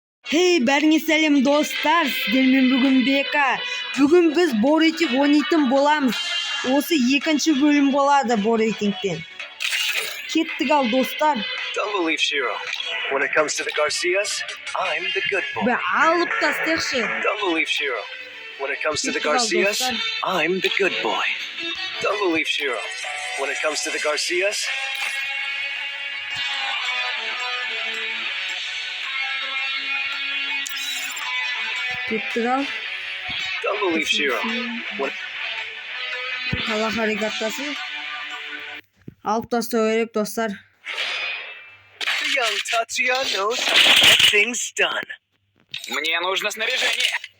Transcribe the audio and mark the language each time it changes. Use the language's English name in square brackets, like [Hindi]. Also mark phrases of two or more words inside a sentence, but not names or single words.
[Kazakh] Hey, бәріңе сәлем достар, сіздермен бүгін Бека. Бүгін біз Боритинг ойнайтын боламыз. Осы екінші бөлім болады Боритингтен. Кеттік ал достар. [English] Don't believe Shiro. When it comes to the Garcias, I'm the good boy. [Kazakh] Алып тастайықшы. [English] Don't believe Shiro. When it comes to the Garcias, I'm the good boy. Don't believe Shiro. When it comes to the Garcias, [Kazakh] Кеттік ал. [English] don't believe Shiro. When [Kazakh] Қала харикаттасын. Алып тастау керек достар. [English] the young Tatsuya knows how to get things done. [Russian] Мне нужно снаряжение.